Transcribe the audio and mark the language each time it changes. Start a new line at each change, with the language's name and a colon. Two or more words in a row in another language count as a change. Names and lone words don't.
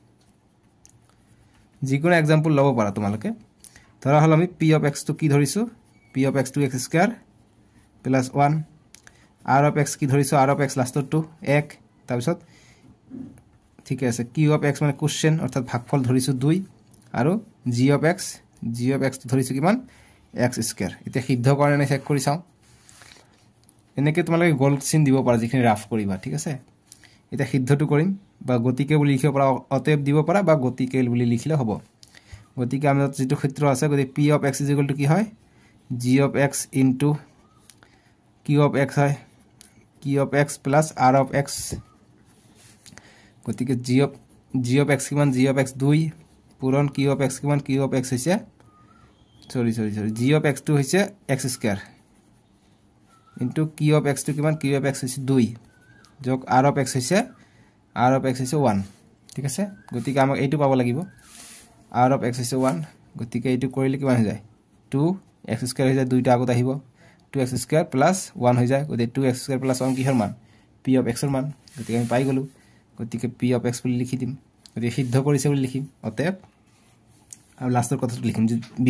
Assamese: যিকোনো एग्जांपल লব পাৰা তোমালোকে ধৰা হল আমি
English: p of x
Assamese: টো কি ধৰিছো
English: p of x
Assamese: টো x² + 1
English: r of x
Assamese: কি ধৰিছো
English: r of x
Assamese: লাষ্টৰ টু 1 তাৰ পিছত ঠিক আছে
English: q of x
Assamese: মানে কোশ্চেন অৰ্থাৎ ভাগফল ধৰিছো 2 আৰু
English: g of x
Assamese: টো ধৰিছো কিমান x² এতিয়া সিদ্ধ কৰে নাই চেক কৰি চাও এনেকে তোমালোকে গোল চিন দিব পাৰা যিখিনি ৰাফ কৰিবা ঠিক আছে এটা সিদ্ধটো কৰিম বা গতিকে বুলি লিখিব পাৰা অতএব দিব পাৰা বা গতিকে বুলি লিখিলে হ'ব গতিকে আমাৰ যেটো সূত্ৰ আছে গতি
English: p of x
Assamese: = কি হয়
English: g of x into q of x
Assamese: হয়
English: q of x plus r of x
Assamese: গতিকে
English: g of x
Assamese: কিমান
English: g of x
Assamese: 2 পূৰণ
English: q of x
Assamese: কিমান
English: q of x
Assamese: হৈছে
English: sorry g of x
Assamese: টো হৈছে
English: x square into q of x
Assamese: টো কিমান
English: q of x
Assamese: হৈছে 2 যোগ
English: r of x
Assamese: হৈছে 1 ঠিক আছে গতিকে আমাক এইটো পাব লাগিব
English: r of x is 1
Assamese: গতিকে এইটো কৰিলে কিমান হৈ যায় 2x স্কয়াৰ হৈ যায় দুইটা আগত আহিব 2x
English: square plus
Assamese: 1 হৈ যায় গতিকে 2x
English: square plus
Assamese: 1 কিহৰ মান
English: p of x
Assamese: ৰ মান গতিকে আমি পাই গলো গতিকে
English: p of x
Assamese: বুলি লিখি দিম গতিকে সিদ্ধ কৰিছে বুলি লিখিম অতএব আৰু লাষ্টৰ কথাটো লিখিম যে